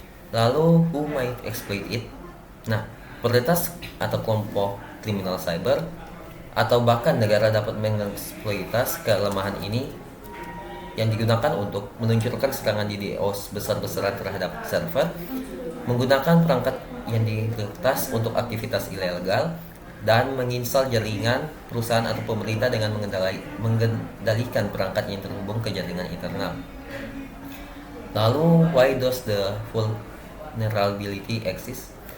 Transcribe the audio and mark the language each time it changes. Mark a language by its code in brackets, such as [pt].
[id] Lalu, [en] who might exploit it? [id] Nah, peretas atau kelompok kriminal cyber atau bahkan negara dapat mengeksploitasi kelemahan ini yang digunakan untuk meluncurkan serangan DDoS besar-besaran terhadap server, menggunakan perangkat yang diretas untuk aktivitas ilegal, dan menginstal jaringan perusahaan atau pemerintah dengan mengendalikan perangkat yang terhubung ke jaringan internal. Lalu, [en] why does the vulnerability exist?